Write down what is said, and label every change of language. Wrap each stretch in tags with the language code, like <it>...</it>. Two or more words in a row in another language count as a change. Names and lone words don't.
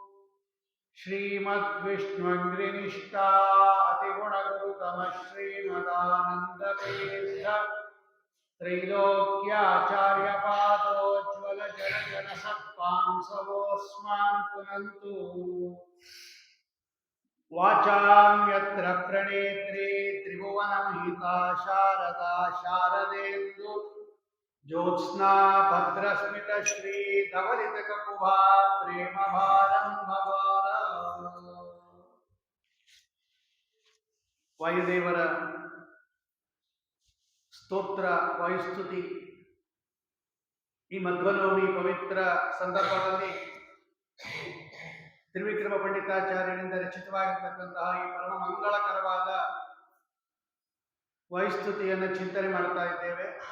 <sa>ಶ್ರೀಮದ್ವಿಷ್ಣುಂಗ್ರಿನಿಷ್ಠಾ ಅತಿಗುಣಗುರುತಮ ಶ್ರೀಮದಾನಂದತೀರ್ಥ ತ್ರೈಲೋಕ್ಯಾಚಾರ್ಯಪಾದೋಜ್ವಲ ಜನ ಸತ್ಪಾಂಸವೋಸ್ಮಾನ್ ಪುನಂತು. ವಾಚಾಂ ಯತ್ರ ಪ್ರಣೇತ್ರಿ ತ್ರಿಭುವನಮಹಿತಾ ಶಾರದಾ ಶಾರದೇಂದು ಜ್ಯೋತ್ಸ್ನಾ ಭದ್ರಸ್ಮಿತ ಶ್ರೀ ಧವಲಿತ ಕಪುಭಾ ಪ್ರೇಮ ಭಾರಂ ಭವಾರ.</sa> <kn>ವಾಯುದೇವರ ಸ್ತೋತ್ರ ವಾಯುಸ್ತುತಿ ಈ ಮಧ್ವನವಮಿ ಪವಿತ್ರ ಸಂದರ್ಭದಲ್ಲಿ ತ್ರಿವಿಕ್ರಮ ಪಂಡಿತಾಚಾರ್ಯರಿಂದ ರಚಿತವಾಗಿರ್ತಕ್ಕಂತಹ ಈ ಪರಮ ಮಂಗಳಕರವಾದ ವಾಯುಸ್ತುತಿಯನ್ನು ಚಿಂತನೆ ಮಾಡ್ತಾ ಇದ್ದೇವೆ.</kn>